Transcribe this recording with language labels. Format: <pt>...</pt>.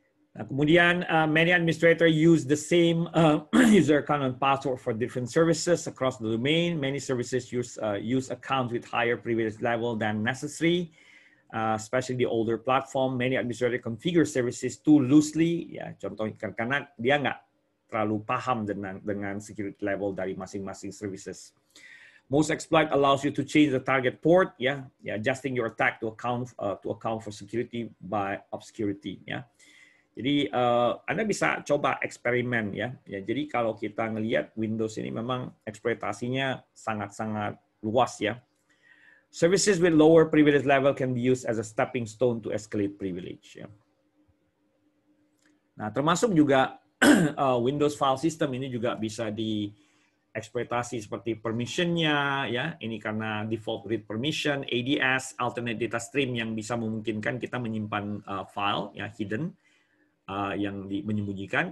<id>Nah, kemudian</id> <en>many administrator use the same user account and password for different services across the domain. Many services use accounts with higher privilege level than necessary, especially the older platform. Many administrator configure services too loosely.</en> <id>Ya, contohnya karena dia nggak terlalu paham dengan security level dari masing-masing services.</id> <en>Most exploit allows you to change the target port, ya, adjusting your attack to account for security by obscurity, ya.</en> <id>Jadi Anda bisa coba eksperimen, ya. Jadi kalau kita ngelihat Windows ini memang eksploitasinya sangat-sangat luas, ya.</id> <en>Services with lower privilege level can be used as a stepping stone to escalate privilege, ya.</en> <id>Nah, termasuk juga Windows file system ini juga bisa dieksploitasi seperti permission-nya, ya. Ini karena default read permission, ADS, alternate data stream yang bisa memungkinkan kita menyimpan file, ya, hidden, yang menyembunyikan.</id>